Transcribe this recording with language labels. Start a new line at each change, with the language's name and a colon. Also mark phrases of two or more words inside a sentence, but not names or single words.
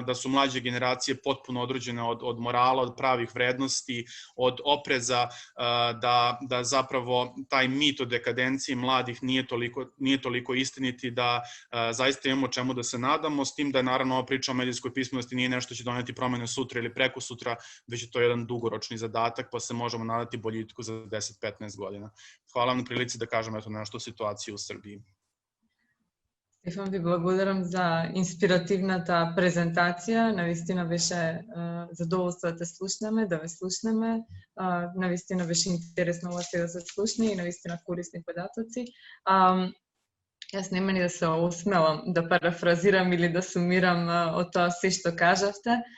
Serbian: da su mlađe generacije potpuno odrođene od morala, od pravih vrednosti, od opreza, da zapravo taj mit o dekadenciji mladih nije toliko istiniti, da zaista imamo čemu da se nadamo, s tim da je naravno ova priča o medijskoj pismenosti nije nešto će doneti promene sutra ili preko sutra, već je to jedan dugoročni zadatak, pa se možemo nadati boljitku za 10-15 godina. Hvala vam na prilici da kažem nešto o situaciji u Srbiji.
Macedonian: Стефан, ви благодарам за инспиративната презентација. Навистина беше задоволство да те слушнеме, да ве слушнеме. Навистина беше интересно ова се да се слушне и навистина корисни податоци. Јас нема ни да се осмелам да парафразирам или да сумирам од тоа се што кажавте.